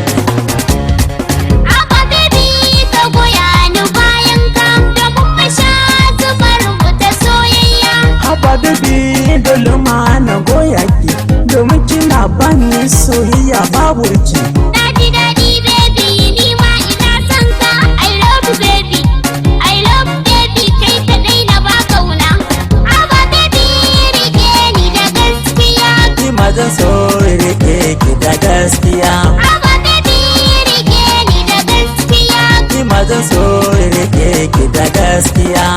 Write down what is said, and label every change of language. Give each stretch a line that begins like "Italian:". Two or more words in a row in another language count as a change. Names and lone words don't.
Hausa: Haba baby ka goya ni bayan ka, domin mu sha zubar mu ta soyayya. Haba baby dole ma na goya ki, domin kina bani soyayya babu ki. Daɗi daɗi baby ni ma ina son ka.
English: I love you baby, I love baby
Hausa: kai kaɗai na ba kauna. Haba baby rike ni da gaskiya. Ni ma zan so rike ki da gaskiya. Haba baby rike ni da gaskiya. Ni ma zan so rike ki da gaskiya.